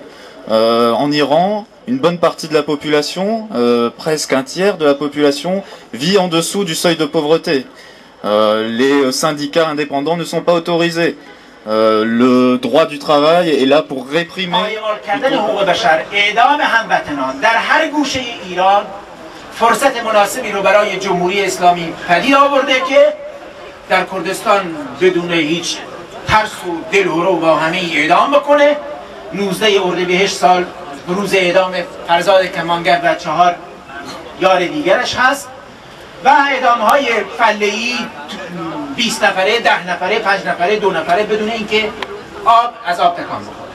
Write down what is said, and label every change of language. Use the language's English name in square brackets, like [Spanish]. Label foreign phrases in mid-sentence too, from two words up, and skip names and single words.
[French] En Iran, une bonne partie de la population, presque un tiers de la population, vit en dessous du seuil de pauvreté. Les syndicats indépendants ne sont pas autorisés. Le droit du travail est là pour réprimer. [Persian] فرصت مناسبی رو برای جمهوری اسلامی پدید آورده که در کردستان بدون هیچ ترس و دلهره با همه اعدام بکنه. 19 اردیبهشت سال روز اعدام فرزاد کمانگر و 4 یار دیگرش هست و اعدام های فله‌ای 20 نفره، 10 نفره، 5 نفره، 2 نفره بدون اینکه آب از آب تکان بخوره.